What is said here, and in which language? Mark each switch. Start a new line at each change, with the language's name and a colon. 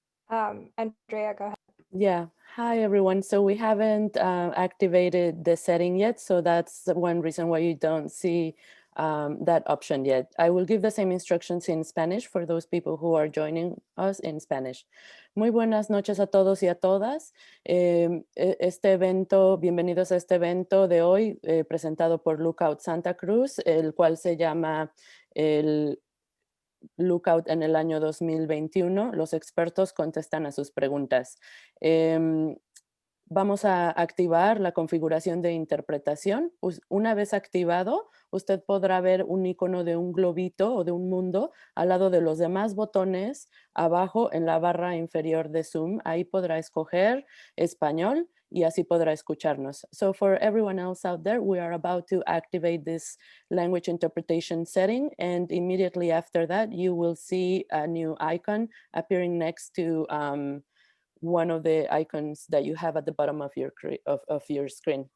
English: Andrea, go ahead. Yeah. Hi, everyone. So we haven't activated the setting yet. So that's one reason why you don't see that option yet. I will give the same instructions in Spanish for those people who are joining us in Spanish.
Spanish: Muy buenas noches a todos y a todas. Este evento, bienvenidos a este evento de hoy presentado por Lookout Santa Cruz, el cual se llama el Lookout en el año 2021. Los expertos contestan a sus preguntas. Vamos a activar la configuración de interpretación. Una vez activado, usted podrá ver un icono de un globito o de un mundo al lado de los demás botones abajo en la barra inferior de Zoom. Ahí podrá escoger español y así podrá escucharnos.
English: So for everyone else out there, we are about to activate this language interpretation setting, and immediately after that, you will see a new icon appearing next to one of the icons that you have at the bottom of your screen.